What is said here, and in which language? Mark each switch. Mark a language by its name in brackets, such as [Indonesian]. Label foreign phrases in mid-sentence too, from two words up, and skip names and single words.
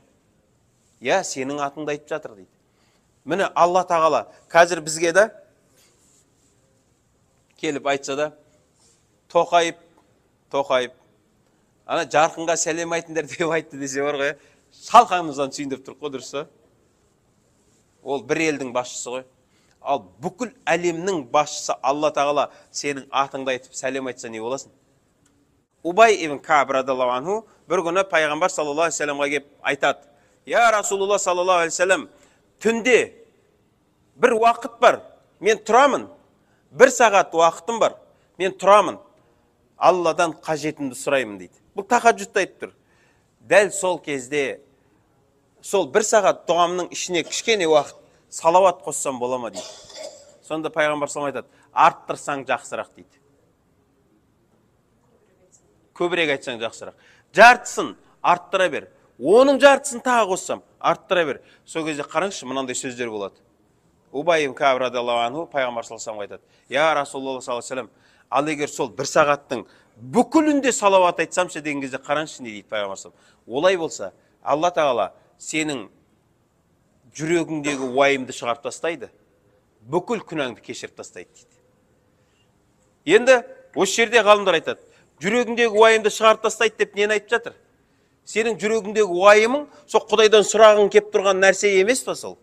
[Kazakh] Я, сенің атыңды айтып жатыр дейді. Міне Алла Тағала қазір бізге да келіп айтса да, Тоқайып, ана жарқынға сәлем айтыңдар деп айтты десе бар ғой, шалқаңымыздан сүйіндіп тұр ғой, дұрыс па? Ол бір елдің басшысы ғой. Ал бүкіл әлемнің басшысы Алла Тағала сенің атыңды айтып сәлем айтса не боласың? Убай ибн Кааб [Arabic] رضي الله عنه [Kazakh] бір күні Пайғамбар [Arabic] صلى الله عليه وسلم [Kazakh] келіп айтады, [Arabic] يا رسول الله صلى الله عليه وسلم, [Kazakh] түнде бір уақыт бар, мен тұрамын, бір сағат уақытым бар, мен тұрамын, Алладан қажетімді сұраймын дейді. Бұл тахаджудты айтып тұр. Дәл сол кезде, сол бір сағат дұғамның ішіне кішкене уақыт салауат қоссам бола ма дейді. Сонда Пайғамбар [Arabic] صلى الله عليه وسلم [Kazakh] айтады, арттырсаң жақсырақ дейді. Көбірек айтсаң жақсырақ. Жартысын арттыра бер. Оның жартысын тағы қоссам арттыра бер. Сол кезде қараңызшы, мынандай сөздер болады. Убай ибн Кааб [Arabic] رضي الله عنه [Kazakh] Пайғамбар [Arabic] صلى الله عليه وسلم [Kazakh] айтады, [Arabic] يا رسول الله صلى الله عليه وسلم, [Kazakh] ал егер сол бір сағаттың бүкілінде салауат айтсамшы деген кезде қараңызшы не дейді Пайғамбар [Arabic] صلى الله عليه وسلم. [Kazakh] Олай болса, Алла Тағала сенің жүрегіңдегі уайымды шығарып тастайды, бүкіл күнәңді кешіріп тастайды дейді. Енді осы жерде ғалымдар айтады, жүрегіңдегі уайымды шығарып тастайды деп нені айтып жатыр? Сенің жүрегіңдегі уайымың сол Құдайдан сұрағың кеп тұрған нәрсе емес пе сол?